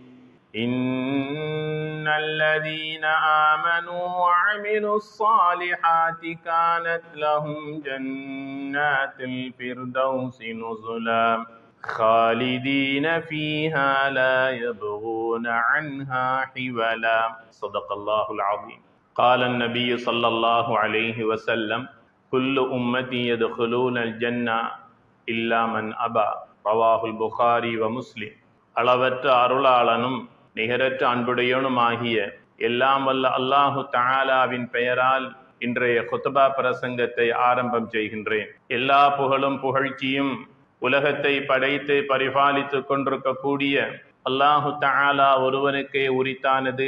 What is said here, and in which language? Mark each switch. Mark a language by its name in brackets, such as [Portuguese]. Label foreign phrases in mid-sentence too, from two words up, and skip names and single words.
[Arabic] إن الذين آمنوا وعملوا الصالحات كانت لهم جنات الفردوس نزلا خالدين فيها لا يبغون عنها حولا. صدق الله العظيم. قال النبي صلى الله عليه وسلم: كل أمتي يدخلون الجنة إلا من أبى. رواه البخاري ومسلم. [Tamil] அளவற்ற அருளாளனும் நிகரற்ற அன்புடையவனுமாகிய எல்லாம் வல்ல அல்லாஹு தஆலாவின் பெயரால் இன்றைய குத்பா பிரசங்கத்தை ஆரம்பம் செய்கின்றேன். எல்லா புகழும் புகழ்ச்சியும் உலகத்தை படைத்து பரிபாலித்துக் கொண்டிருக்கக்கூடிய அல்லாஹு தஆலா ஒருவனுக்கே உரித்தானது.